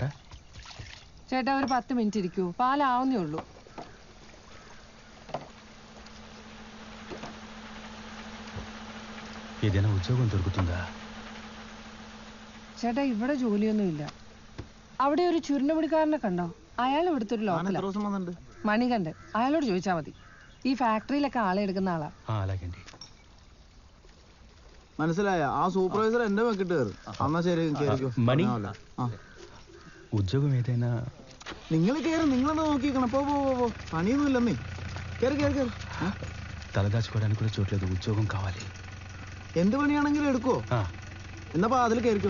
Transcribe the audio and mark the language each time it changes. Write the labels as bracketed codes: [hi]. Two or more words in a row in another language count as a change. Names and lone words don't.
[ml] ചേട്ടാ ഒരു 10 മിനിറ്റ് ഇരിക്കൂ, പാലാവുന്നേ ഉള്ളൂ. [te] ఏదైనా ఉద్యోగం దొరుకుతుందా? [ml] ചേട്ടാ ഇവിടെ ജോലിയൊന്നുമില്ല. അവിടെ ഒരു ചുരുണ്ടുപിടിക്കാരനെ കണ്ടോ? അയാൾ ഇവിടുത്തെ ഒരു ലോക്കലാണ്, മണികണ്ഠൻ. അയാളോട് ചോദിച്ചാൽ മതി. ഈ ഫാക്ടറിയിലൊക്കെ ആളെ എടുക്കുന്ന ആളാ. [te] అలాగండి. [ml] മനസ്സിലായ? ആ സൂപ്പർവൈസർ എന്റെ വെക്കിട്ട് കയറും. എന്നാ ശരി, [te] മണി ఉద్యోగం ఏదైనా? [ml] നിങ്ങൾ കയറും, നിങ്ങളെന്താ നോക്കിക്കണം. പോ പോ പോ, പണിയൊന്നും ഇല്ലെന്നേ. കയറി കയറി കയറി. [te] తలదాచుకోవడానికి కూడా చోట్లేదు, ఉద్యోగం కావాలి. [ml] എന്ത് പണിയാണെങ്കിലും എടുക്കുവോ? എന്നപ്പോ അതിൽ കയറിക്കോ.